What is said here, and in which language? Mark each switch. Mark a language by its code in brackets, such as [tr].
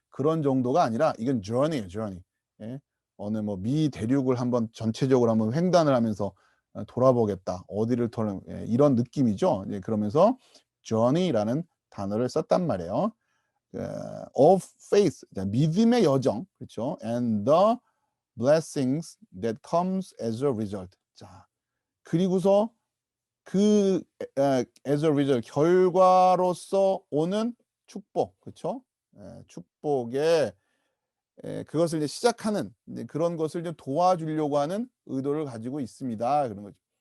[ko] 그런 정도가 아니라 이건 journey예요, journey. 예. 어느 뭐 미 대륙을 한번 전체적으로 한번 횡단을 하면서 돌아보겠다. 어디를 돌아 예, 이런 느낌이죠. 예, 그러면서 journey라는 단어를 썼단 말이에요. [en] of faith, [ko] 믿음의 여정, 그렇죠? [en] And the blessings that comes as a result. [ko] 자, 그리고서 그 [en] as a result [ko] 결과로서 오는 축복, 그렇죠? 축복의 그것을 이제 시작하는 이제 그런 것을 좀 도와주려고 하는 의도를 가지고 있습니다. 그런 거죠.